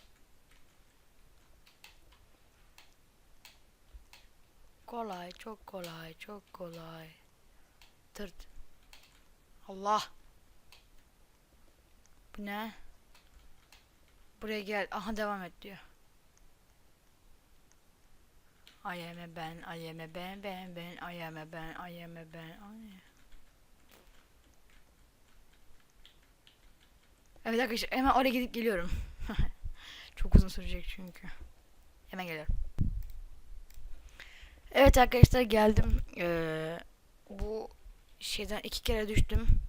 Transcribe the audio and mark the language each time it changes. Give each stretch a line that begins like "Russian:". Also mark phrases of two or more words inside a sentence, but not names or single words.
Turkish: Kolay, çok kolay, çok kolay. Tırt. Allah. Bu ne? Buraya gel. Aha devam et diyor.
English: I am a ben, I am a ben, I am a ben, I am a ben.
Turkish: Evet arkadaşlar hemen oraya gidip geliyorum. Çok uzun sürecek çünkü. Hemen geliyorum. Evet arkadaşlar geldim. Bu şeyden 2 kere düştüm.